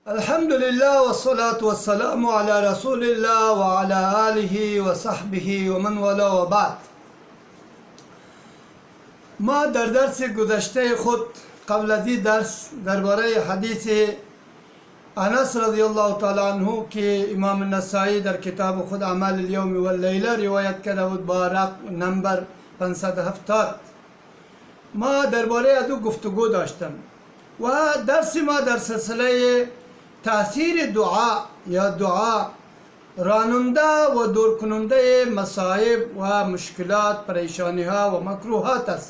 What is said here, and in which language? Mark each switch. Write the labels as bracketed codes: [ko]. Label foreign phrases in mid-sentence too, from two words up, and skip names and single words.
[ar] الحمد لله والصلاة والسلام على رسول الله وعلى آله وصحبه ومن والى وبعد. [fa] ما در درس گذشته خود قبل از این درس درباره حدیث انس [ar] رضی الله تعالی عنه [fa] که امام النسائی در کتاب خود اعمال اليوم واللیله روایت کرده بود با رقم نمبر 570 ما درباره از او گفتگو داشتم و درس ما در سلسله تأثیر دعا یا دعا راننده و دور کننده مصائب و مشکلات پریشانی ها و مکروهات است.